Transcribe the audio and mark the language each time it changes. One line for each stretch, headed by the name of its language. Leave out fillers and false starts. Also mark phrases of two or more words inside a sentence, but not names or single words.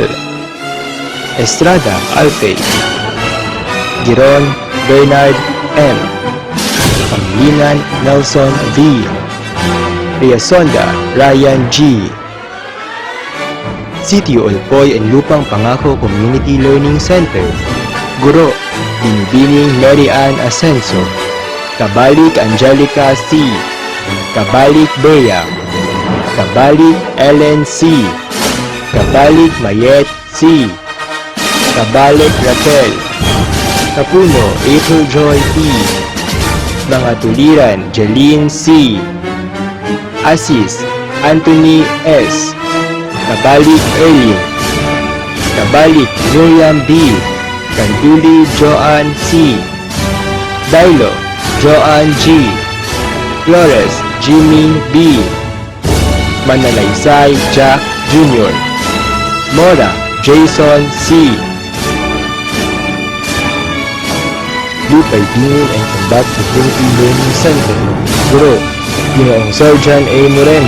Filipino: Estrada Alpe. Giron Bernard M. Pangilinan Nelson V. Riasonda Ryan G. Sitio Olpoy and Lupang Pangako Community Learning Center, Guro Binibining Mary Ann Ascenso. Kabalik Angelica C. Kabalik Bea. Kabalik Ellen C. Kabalik Mayet C. Kabalik Raquel. Kapuno April Joy P. Mga Tuliran Jeline C. Asis Anthony S. Kabalik Erlin. Kabalik Miriam B. Kanduli Joanne C. Dailo Joanne G. Flores Jimmy B. Manalaysay Jack Jr. Mora Jason C. Lupay Dingin and Combat Community Learning Center, Guro Ginoong Sergeant A. Moreno.